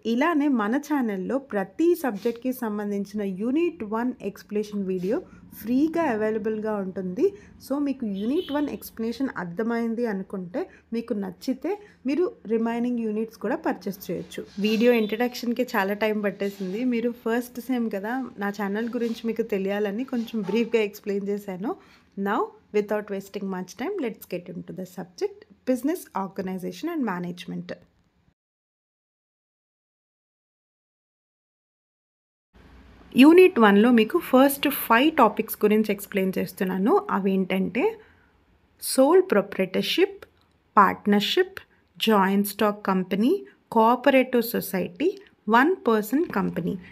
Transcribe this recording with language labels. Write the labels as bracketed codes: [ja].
[te] ఇలానే మన ఛానల్లో ప్రతి సబ్జెక్ట్కి సంబంధించిన యూనిట్ 1 ఎక్స్ప్లెనేషన్ వీడియో ఫ్రీగా అవైలబుల్గా ఉంటుంది. సో మీకు యూనిట్ 1 ఎక్స్ప్లెనేషన్ అర్థమైంది అనుకుంటే మీకు నచ్చితే మీరు రిమైనింగ్ యూనిట్స్ కూడా పర్చేస్ చేయొచ్చు. వీడియో ఇంట్రడక్షన్కి చాలా టైం పట్టేసింది. మీరు ఫస్ట్ సేమ్ కదా, నా ఛానల్ గురించి మీకు తెలియాలని కొంచెం బ్రీఫ్గా ఎక్స్ప్లెయిన్ చేశాను. [en] Now without wasting much time, let's get into the subject business organization and management. [te] Unit 1లో మీకు ఫస్ట్ 5 టాపిక్స్ గురించి ఎక్స్ప్లెయిన్ చేస్తున్నాను. అవి ఏంటంటే soul proprietorship, partnership, joint stock company, cooperative society, 1 person company.